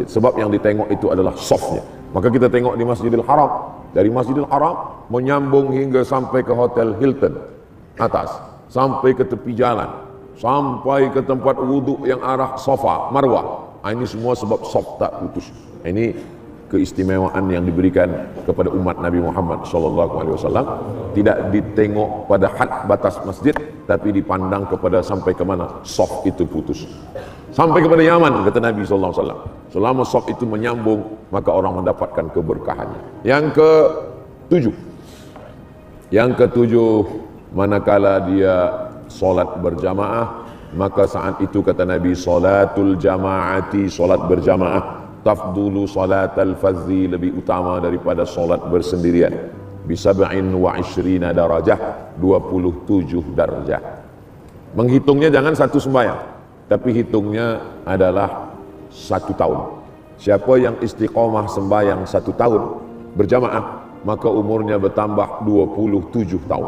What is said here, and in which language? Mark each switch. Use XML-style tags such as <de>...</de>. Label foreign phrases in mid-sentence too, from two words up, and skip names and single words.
<ms>Sebab yang ditengok itu adalah safnya. Maka kita tengok di Masjidil Haram, dari Masjidil Haram menyambung hingga sampai ke Hotel Hilton atas, sampai ke tepi jalan, sampai ke tempat wuduk yang arah Safa, Marwah. Ini semua sebab saf tak putus. Ini keistimewaan yang diberikan kepada umat Nabi Muhammad SAW. Tidak ditengok pada had batas masjid, tapi dipandang kepada sampai ke mana saf itu putus. Sampai kepada Yaman, kata Nabi SAW. Selama saf itu menyambung, maka orang mendapatkan keberkahannya. Yang ketujuh, manakala dia solat berjamaah, maka saat itu kata Nabi,</ms> <ar>صلاة الجماعة,</ar> <ms>solat berjamaah,</ms> <ar>تفضل صلاة الفذ,</ar> <ms>lebih utama daripada solat bersendirian.</ms> <ar>بسبع وعشرين درجة,</ar> <ms>27 darjah. Menghitungnya jangan satu sembahyang, tapi hitungnya adalah 1 tahun. Siapa yang istiqomah sembahyang 1 tahun berjamaah, maka umurnya bertambah 27 tahun.</ms>